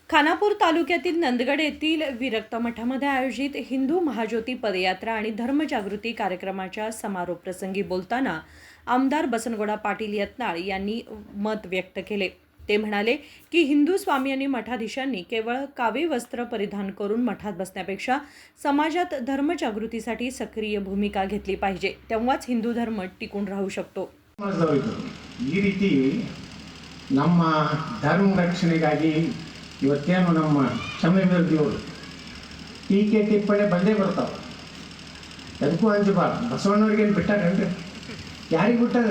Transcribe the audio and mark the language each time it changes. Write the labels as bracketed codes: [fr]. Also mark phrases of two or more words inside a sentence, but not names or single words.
[mr] खानापूर तालुक्यातील नंदगड येथील विरक्त मठामध्ये आयोजित हिंदू महाज्योती पदयात्रा आणि धर्मजागृती कार्यक्रमाच्या समारोप प्रसंगी बोलताना आमदार बसनगौडा पाटील यत्नाळ यांनी मत व्यक्त केले. ते म्हणाले की हिंदू स्वामी आणि मठाधीशांनी केवळ कावे वस्त्र परिधान करून मठात बसण्यापेक्षा समाजात धर्मजागृतीसाठी सक्रिय भूमिका घेतली पाहिजे, तेव्हाच हिंदू धर्म टिकून राहू शकतो. [kn] ಈ ರೀತಿ ನಮ್ಮ ಧರ್ಮ ರಕ್ಷಣೆಗಾಗಿ ಇವತ್ತೇನು ನಮ್ಮ ಚನ್ನವೀರದೇವರು ಟೀಕೆ ಟಿಪ್ಪಣಿ ಬಂದೇ ಬರ್ತಾವೆ. ಅದಕ್ಕೂ ಅಂಜಬಾರ್ದು. ಬಸವಣ್ಣವ್ರಿಗೇನು ಬಿಟ್ಟಾರೇನ್ರಿ? ಯಾರಿಗೆ ಬಿಟ್ಟಾರ?